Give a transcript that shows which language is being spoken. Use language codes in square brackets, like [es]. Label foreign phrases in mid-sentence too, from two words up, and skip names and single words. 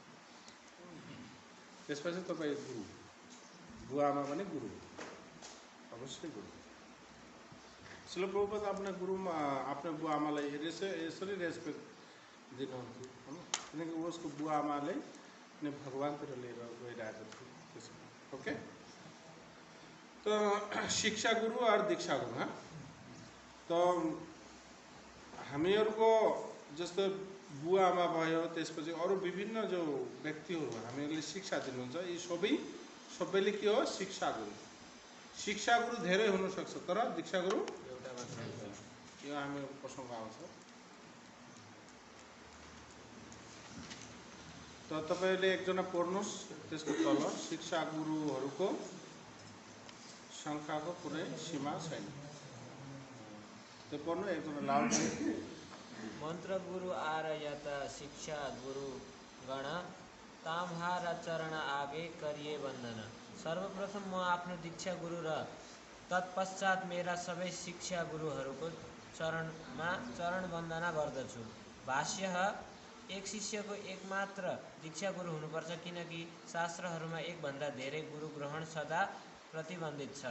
[ne] त्यसपछि तपाईँ गुरु, बुवा आमा पनि गुरु, अवश्य गुरु। श्रील प्रभुपाद आफ्नो बुवा आमालाई यसरी रेस्पेक्ट दिनुहुन्थ्यो होइन, किनकि उसको बुवा आमाले नै भगवान्तिर लिएर गइरहेको थियो त्यसमा। [hi] ओके, तो शिक्षा गुरु और दीक्षा गुरु, हाँ, [ne] तो हामीहरूको जस्तो बुवा आमा भयो, त्यसपछि अरू विभिन्न जो व्यक्तिहरू हामीहरूले शिक्षा दिनुहुन्छ, यी सबैले के हो? शिक्षा गुरु। शिक्षा गुरु धेरै हुनसक्छ, तर दीक्षा गुरु एउटा मात्र हुन्छ। यो हामी प्रसङ्ग आउँछ। त तपाईँले एकजना पढ्नुहोस्, त्यसको तल शिक्षा गुरुहरूको सङ्ख्याको कुनै सीमा छैन, त्यो पढ्नु एकजना लाउड। [bn] মন্ত্র গুরু আরযতা শিক্ষা গুরু গণ তাম্হারা চরণ আগে করিএ বন্দন। [ne] सर्वप्रथम म आफ्नो दीक्षा गुरु र तत्पश्चात मेरा सबै शिक्षा गुरुहरूको चरण वन्दना गर्दछु। भाष्य: एक शिष्यको एकमात्र दीक्षा गुरु हुनुपर्छ, किनकि शास्त्रहरूमा एकभन्दा धेरै गुरु ग्रहण सदा प्रतिबन्धित छ।